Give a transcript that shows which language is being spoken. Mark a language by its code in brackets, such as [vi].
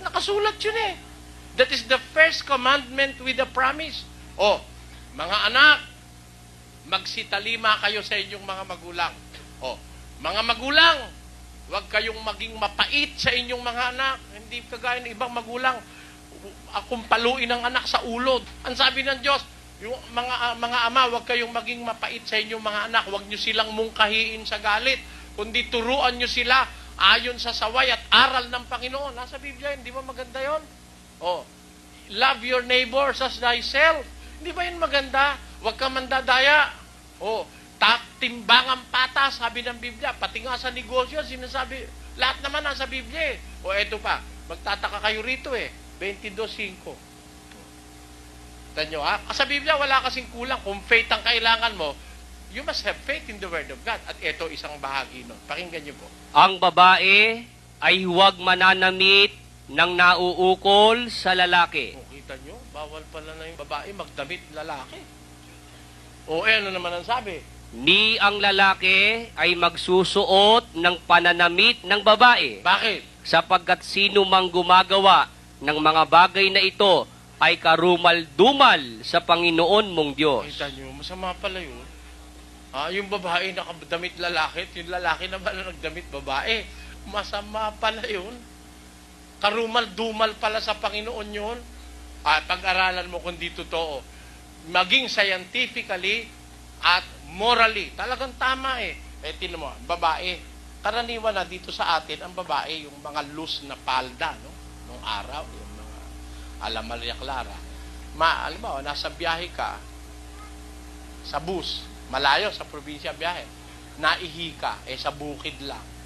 [tl] Nakasulat yun [en] That is the first commandment with a promise. [tl] Mga anak, magsitalima kayo sa inyong mga magulang. Mga magulang, huwag kayong maging mapait sa inyong mga anak. Hindi kagaya ng ibang magulang. Akong paluin ang anak sa ulod. Ang sabi ng Diyos, yung mga ama, huwag kayong maging mapait sa inyong mga anak. Huwag nyo silang mungkahiin sa galit. Kundi turuan nyo sila ayon sa saway at aral ng Panginoon. Nasa Biblia, hindi ba maganda yon? [en] Love your neighbors as thyself. [tl] Hindi ba yun maganda? Huwag ka mandadaya. Timbangang patas, sabi ng Biblia. Pati nga sa negosyo, sinasabi, lahat naman nasa Biblia eto pa, magtataka kayo rito 22:5. Tanyo sa Biblia, wala kasing kulang. Kung faith ang kailangan mo, [en] you must have faith in the Word of God. [tl] At ito, isang bahagi nun. Pakinggan niyo po. Ang babae ay huwag mananamit ng nauukol sa lalaki. Kita nyo, bawal pala na yung babae magdamit lalaki. Ano naman ang sabi? Ni ang lalaki ay magsusuot ng pananamit ng babae. Bakit? Sapagkat sino mang gumagawa ng mga bagay na ito ay karumal-dumal sa Panginoon mong Diyos. Kita nyo, masama pala yun. Yung babae nakadamit lalaki, yung lalaki naman na nagdamit babae. Masama pala yun. Karumal-dumal pala sa Panginoon yun. Pag-aralan mo kung di totoo. Maging scientifically at morally. Talagang tama tinan mo, babae. Karaniwan na dito sa atin, ang babae, yung mga loose na palda, nung araw, yung mga ala Maria Clara. Alam mo, nasa biyahe ka, sa bus, malayo sa probinsya biyahe, naihi ka, sa bukid lang.